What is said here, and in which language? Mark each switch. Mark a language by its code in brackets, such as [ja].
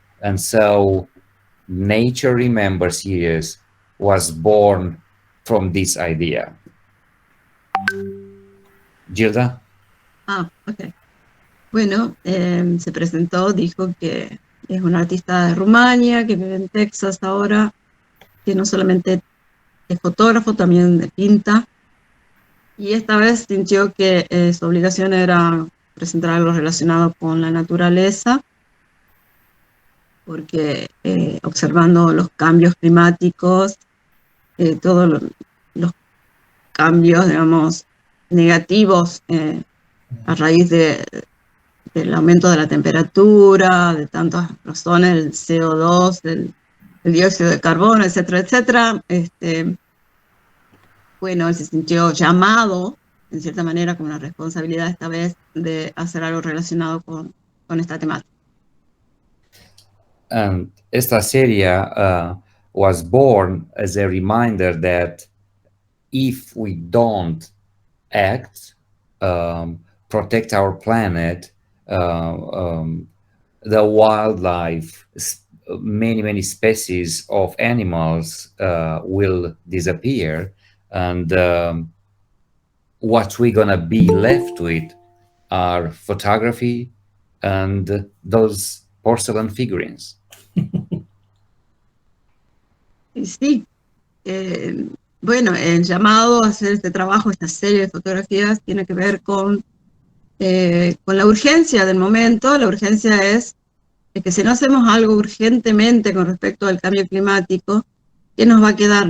[en] And so Nature Remember series was born from this idea. Gilda? Ok. [es] Bueno, se presentó, dijo que es un artista de Rumania, que vive en Texas ahora, que no solamente es fotógrafo, también pinta. Y esta vez sintió que su obligación era presentar algo relacionado con la naturaleza, porque observando los cambios climáticos, todos los cambios, digamos, negativos a raíz del aumento de la temperatura, de tantas razones, el CO2, el dióxido de carbono, etcétera, etcétera, bueno, él se sintió llamado, en cierta manera, con una responsabilidad esta vez de hacer algo relacionado con esta temática. [en] And [es] esta serie [en] was born as a reminder that if we don't act, protect our planet, the wildlife, many species of animals will disappear, and what we're gonna be left with are photography and those porcelain figurines. [es] Y sí, bueno, el llamado a hacer este trabajo, esta serie de fotografías, tiene que ver con la urgencia del momento. La urgencia es que si no hacemos algo urgentemente con respecto al cambio climático, ¿qué nos va a quedar?